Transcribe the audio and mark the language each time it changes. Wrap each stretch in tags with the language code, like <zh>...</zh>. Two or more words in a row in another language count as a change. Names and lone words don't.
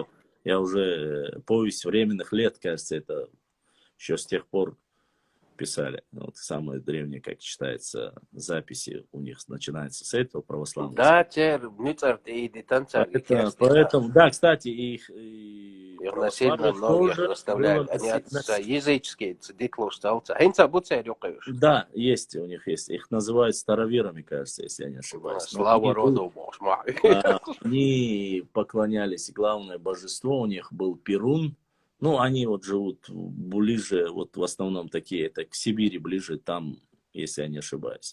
<ru>Я уже повесть временных лет, кажется, это еще с тех пор писали. Вот самые древние, как считается, записи у них начинаются с этого православного. Да, поэтому, да, кстати, и Их насильно православие многих тоже заставляли. было Они языческие, дитлу столца. Хинца буцай рюкаешь. Да, есть у них есть. Их называют староверами, кажется, если я не ошибаюсь. Но Слава роду, боже мой. они поклонялись, главное божество у них был Перун. Ну, они вот живут ближе, вот в основном такие, это к Сибири ближе, там, если я не ошибаюсь.</ru>